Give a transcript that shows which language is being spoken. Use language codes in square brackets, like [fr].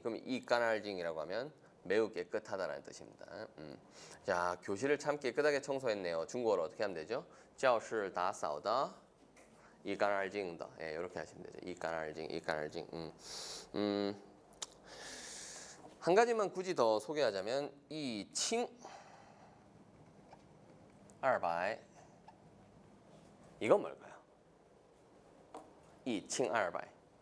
[ko] 그럼 이까날징이라고 하면 매우 깨끗하다라는 뜻입니다. 자, 교실을 참 깨끗하게 청소했네요. 중국어로 어떻게 하면 되죠? [zh] 教室打扫的一干二净的. [ko] 이렇게 하시면 되죠. 이까날징. 한 가지만 굳이 더 소개하자면 이칭 200. 이건 뭘까요? 이칭 200.